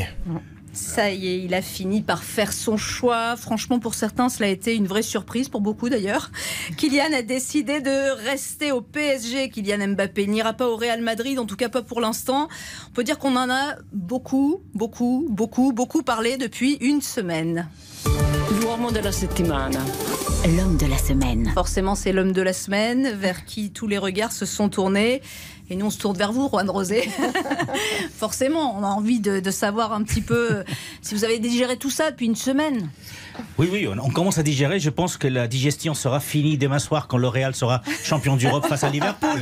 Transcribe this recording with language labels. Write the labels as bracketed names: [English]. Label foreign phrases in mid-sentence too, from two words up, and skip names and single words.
[French] Ça y est, il a fini par faire son choix. Franchement, pour certains, cela a été une vraie surprise, pour beaucoup d'ailleurs. Kylian a décidé de rester au PSG. Kylian Mbappé n'ira pas au Real Madrid, en tout cas pas pour l'instant. On peut dire qu'on en a beaucoup parlé depuis une semaine. [Italian] L'uomo della settimana. [French] L'homme de la semaine. Forcément, c'est l'homme de la semaine vers qui tous les regards se sont tournés. Et nous, on se tourne vers vous, Juan Rosé. Forcément, on a envie de savoir un petit peu si vous avez digéré tout ça depuis une semaine. Oui, on commence à digérer. Je pense que la digestion sera finie demain soir quand le Real sera champion d'Europe face à Liverpool.